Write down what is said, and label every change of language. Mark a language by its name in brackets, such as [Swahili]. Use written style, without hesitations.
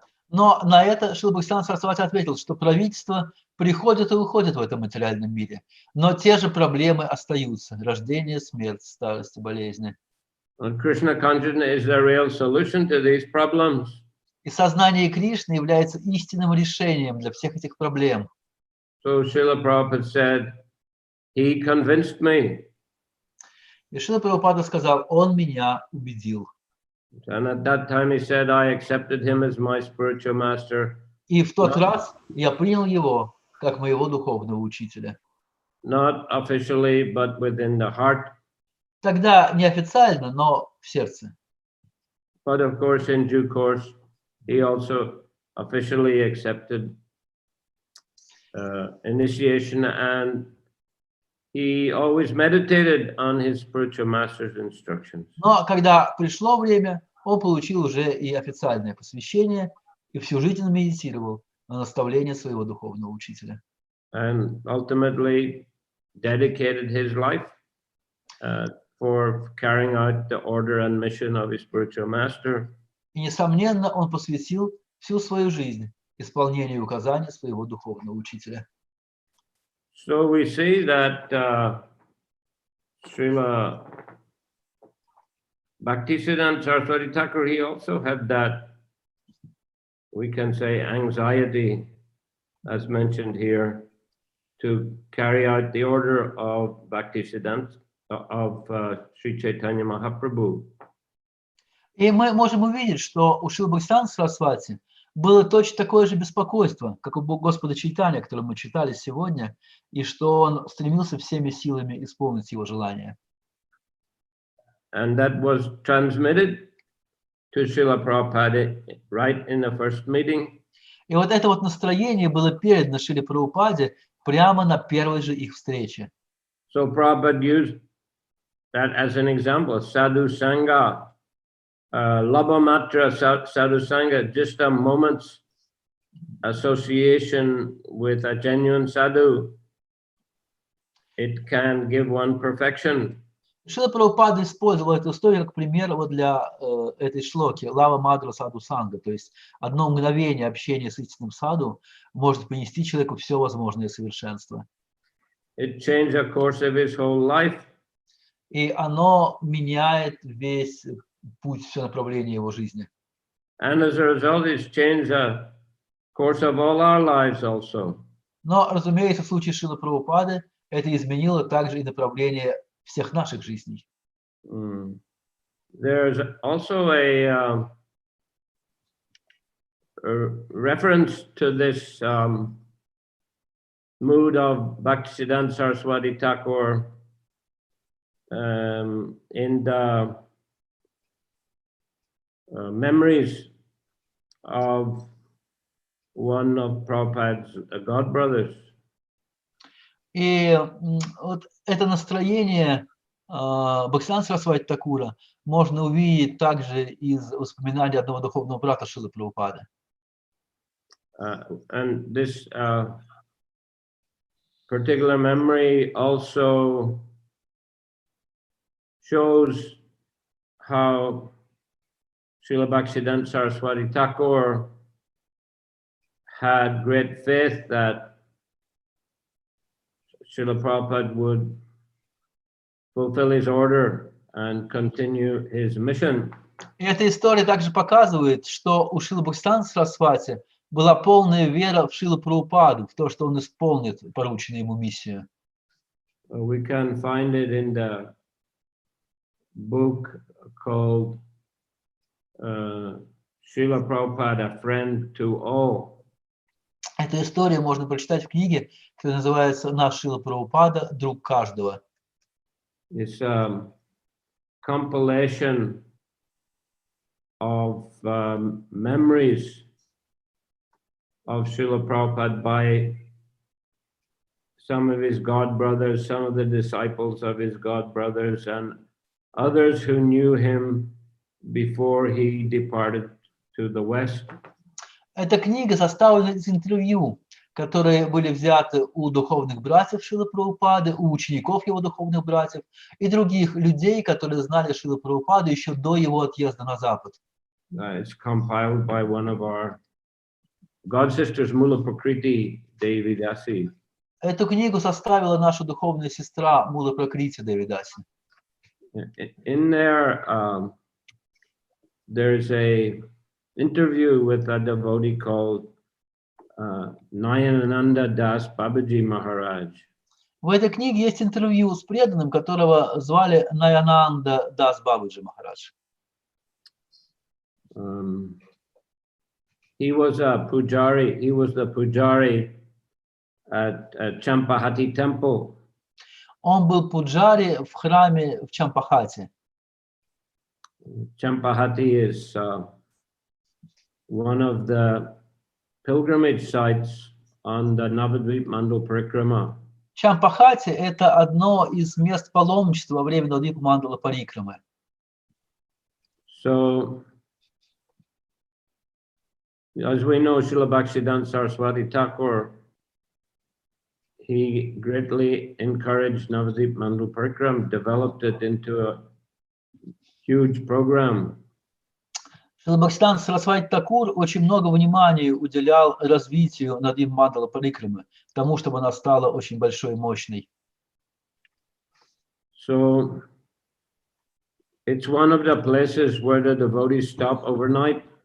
[Russian] Но на это Шрила Бхактивиданта Сарасвати ответил, что правительство приходит и уходит в этом материальном мире, но те же проблемы остаются: рождение, смерть, старость, болезни. [English] And Krishna consciousness is the real solution to these problems. [Russian] И сознание Кришны является истинным решением для всех этих проблем. [English] So Srila Prabhupada said, he convinced me. [Russian] И Шрила Прабхупада сказал: он меня убедил. [English] And at that time he said, I accepted him as my spiritual master. [Russian] И в тот раз я принял его как моего духовного учителя. [English] Not officially, but within the heart. [Russian] Тогда неофициально, но в сердце. [English] But of course, in due course, he also officially accepted initiation, and he always meditated on his spiritual master's instructions. [Russian] Но когда пришло время, он получил уже и официальное посвящение, и всю жизнь он медитировал на наставление своего духовного учителя. [English] And ultimately dedicated his life for carrying out the order and mission of his spiritual master. [Russian] И, несомненно, он посвятил всю свою жизнь исполнению указаний своего духовного учителя. [English] So we see that Srila Bhaktisiddhanta Saraswati Thakur, he also had that, we can say, anxiety, as mentioned here, to carry out the order of Bhaktisiddhanta, of Sri Chaitanya Mahaprabhu. [Russian] И мы можем увидеть, что у Шрилы Бхактивиданта Сарасвати было точно такое же беспокойство, как у Господа Чайтанья, которое мы читали сегодня, и что он стремился всеми силами исполнить его желание. [English] And that was transmitted to Srila Prabhupada right in the first meeting. [Russian] И вот это вот настроение было передано Шриле Прабхупаде прямо на первой же их встрече. [English] So Prabhupada used that as an example, sadhu sangha, labhamatra sadhu sangha, just a moment's association with a genuine sadhu. it can give one perfection. [Russian] Шрила Прабхупада использовал эту историю как пример вот для этой шлоки «Лава Мадра Саду Санга», то есть одно мгновение общения с истинным саду может принести человеку все возможное совершенство. [English] It changed the course of his whole life. [Russian] И оно меняет весь путь, все направление его жизни. [English] And as a result, it's changed the course of all our lives also. [Russian] Но, разумеется, в случае Шрилы Прабхупады это изменило также и направление всех наших жизней. [English] There's also a reference to this mood of Bhактиведанта Saraswati Thakur in the memories of one of Prabhupada's god brothers. [Russian] И вот это настроение Бхактиведанта Сарасвати Такура можно увидеть также из воспоминаний одного духовного брата Шрилы Прабхупады. [English] And this particular memory also shows how Srila Bhактиведанта Saraswati Thakur had great faith that Srila Prabhupada would fulfill his order and continue his mission. [Russian] И эта история также показывает, что у Шрилы Бхактиведанта Сарасвати была полная вера в Шрилу Прабхупаду, в то, что он исполнит порученную ему миссию. [English] We can find it in the book called Srila Prabhupada, A Friend to All. [Russian] Эту историю можно прочитать в книге, которая называется «Наш Шрила Прабхупада. Друг каждого». [English] It's a compilation of memories of Srila Prabhupada by some of his god brothers, some of the disciples of his god brothers, and others who knew him before he departed to the West. [Russian] Эта книга составлена из интервью, которые были взяты у духовных братьев Шрилы Прабхупады, у учеников его духовных братьев и других людей, которые знали Шрилу Прабхупаду еще до его отъезда на Запад. [English] It's compiled by one of our god sisters, Mula Prakriti Devidasi. [Russian] Эту книгу составила наша духовная сестра Мула Пракрити Девидаси. [English] In there, there's a interview with a devotee called Nayananda Das Babaji Maharaj. [Russian] В этой книге есть интервью с преданным, которого звали Наянанда Дас Бабаджи Махарадж. [English] He was a pujari. He was the pujari at Champahati temple. [Russian] Он был пуджари в храме в Чампахате. [English] Champahati is one of the pilgrimage sites on the Navadvip Mandal Parikrama. [Russian] Чампахати – это одно из мест паломничества во время Навадвипа Мандала Парикрамы. [English] So, as we know, Srila Bhактиведанта Saraswati Thakur, he greatly encouraged Navadvip Mandal Parikram, developed it into a huge program. [Russian] Шрила Бхактиведанта Сарасвати Такур очень много внимания уделял развитию Навадвипа Мандала Парикрамы, тому, чтобы она стала очень большой и мощной. [English] So, it's one of the places where the devotees stop overnight.